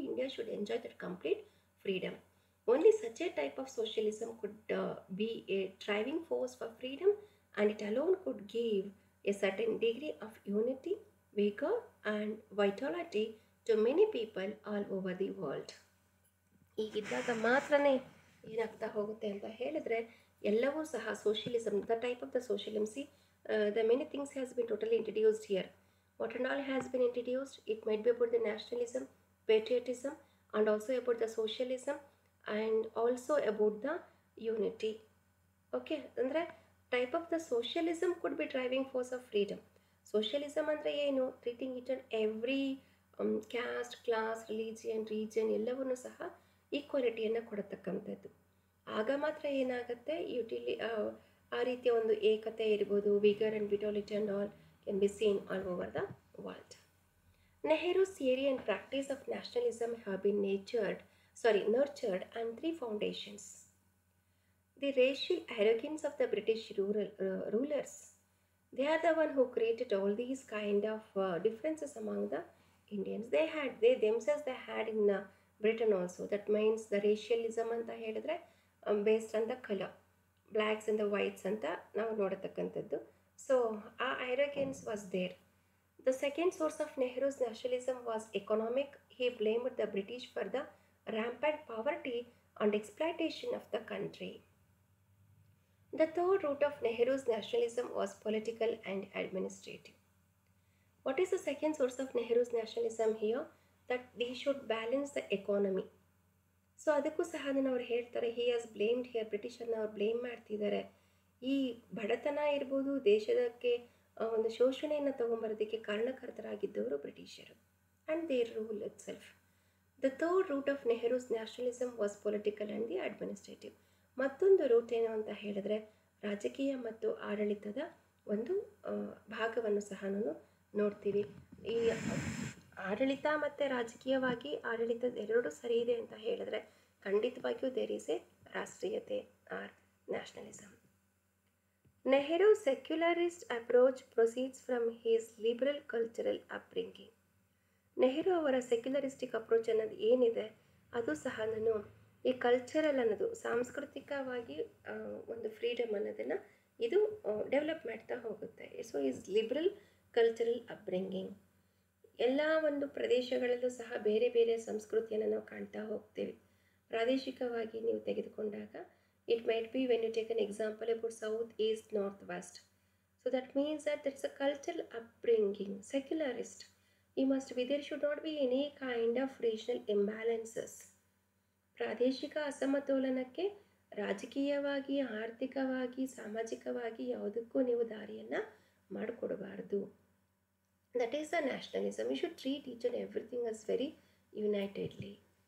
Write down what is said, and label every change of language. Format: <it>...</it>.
<en>India should enjoy that complete freedom. Only such a type of socialism could be a driving force for freedom, and it alone could give a certain degree of unity, vigor and vitality to many people all over the world.</en> <kn>ಹೀಗಿದ್ದಾಗ ಮಾತ್ರನೇ ಏನಾಗ್ತಾ ಹೋಗುತ್ತೆ ಅಂತ ಹೇಳಿದ್ರೆ ಎಲ್ಲವೂ ಸಹ</kn> <en>Socialism, the type of the socialism, see the many things has been totally introduced here. What and all has been introduced? It might be about the nationalism, patriotism, and also about the socialism, and also about the unity. Okay, ಅಂದರೆ type of the socialism could be driving force of freedom.</en> <kn>Socialism ಅಂದರೆ ಏನು?</kn> <en>treating it and every caste, class, religion, region</en> <kn>ಎಲ್ಲವನ್ನೂ ಸಹ ಈಕ್ವಾಲಿಟಿಯನ್ನು ಕೊಡತಕ್ಕಂಥದ್ದು. ಆಗ ಮಾತ್ರ ಏನಾಗುತ್ತೆ, ಆ ರೀತಿಯ ಒಂದು ಏಕತೆ ಇರ್ಬೋದು,</kn> <en>Vigour and vitality and all can be seen all over the world. Nehru's theory and practice of nationalism have been nurtured on three foundations. The racial arrogance of the British rulers. They are the one who created all these kind of differences among the Indians. They themselves had in Britain also. That means the racialism</en> <kn>anta helidre</kn> <en>based on the color, blacks and the whites anta</en> <kn>ನಾವು ನೋಡತಕ್ಕಂಥದ್ದು.</kn> <en>So ಆ arrogance was there. The second source of Nehru's nationalism was economic. He blamed the British for the rampant poverty and exploitation of the country. The third root of Nehru's nationalism was political and administrative. What is the second source of Nehru's nationalism here? That he should balance the economy.</en> <kn>So ಅದಕ್ಕೂ ಸಹ ಅವ್ರು ಹೇಳ್ತಾರೆ,</kn> <en>he has blamed here,</en> <kn>ಬ್ರಿಟಿಷರ್ನ ಅವ್ರು blame ಮಾಡ್ತಿದ್ದಾರೆ. ಈ ಬಡತನ ಇರ್ಬೋದು, ದೇಶದಕ್ಕೆ ಒಂದು ಶೋಷಣೆಯನ್ನು ತೊಗೊಂಬರೋದಕ್ಕೆ ಕಾರಣಕರ್ತರಾಗಿದ್ದವರು ಬ್ರಿಟಿಷರು</kn> <en>And their rule itself. The third root of Nehru's nationalism was political and the administrative.</en> <kn>ಮತ್ತೊಂದು ರೂಟ್ ಏನು ಅಂತ ಹೇಳಿದ್ರೆ ರಾಜಕೀಯ ಮತ್ತು ಆಡಳಿತದ ಒಂದು ಭಾಗವನ್ನು ಸಹ ನೋಡ್ತೀವಿ. ಈ ಆಡಳಿತ ಮತ್ತು ರಾಜಕೀಯವಾಗಿ ಆಡಳಿತದ ಎರಡೂ ಸರಿ ಇದೆ ಅಂತ ಹೇಳಿದ್ರೆ ಖಂಡಿತವಾಗಿಯೂ</kn> <en>there is a</en> <kn>ರಾಷ್ಟ್ರೀಯತೆ R nationalism.</kn> <en>Nehru's secularist approach proceeds from his liberal cultural upbringing.</en> <kn>Nehru ಅವರ ಸೆಕ್ಯುಲರಿಸ್ಟಿಕ್ ಅಪ್ರೋಚ್ ಅನ್ನೋದು ಏನಿದೆ ಅದು ಸಹ ನಾನು ಈ ಕಲ್ಚರಲ್ ಅನ್ನೋದು ಸಾಂಸ್ಕೃತಿಕವಾಗಿ ಒಂದು ಫ್ರೀಡಮ್ ಅನ್ನೋದನ್ನು ಇದು ಡೆವಲಪ್ ಮಾಡ್ತಾ ಹೋಗುತ್ತೆ.</kn> <en>So is liberal cultural upbringing.</en> <kn>ಎಲ್ಲ ಒಂದು ಪ್ರದೇಶಗಳಲ್ಲೂ ಸಹ ಬೇರೆ ಬೇರೆ ಸಂಸ್ಕೃತಿಯನ್ನು ನಾವು ಕಾಣ್ತಾ ಹೋಗ್ತೇವೆ. ಪ್ರಾದೇಶಿಕವಾಗಿ ನೀವು ತೆಗೆದುಕೊಂಡಾಗ</kn> <en>It might be when you take an example about south east north west. So that means that that's a cultural upbringing secularist. there should not be any kind of regional imbalances.</en> <kn>ಪ್ರಾದೇಶಿಕ ಅಸಮತೋಲನಕ್ಕೆ ರಾಜಕೀಯವಾಗಿ, ಆರ್ಥಿಕವಾಗಿ, ಸಾಮಾಜಿಕವಾಗಿ ಯಾವುದಕ್ಕೂ ನೀವು ದಾರಿಯನ್ನು ಮಾಡಿಕೊಡಬಾರ್ದು.</kn> <en>That is the nationalism. You should treat each and everything as very unitedly.</en>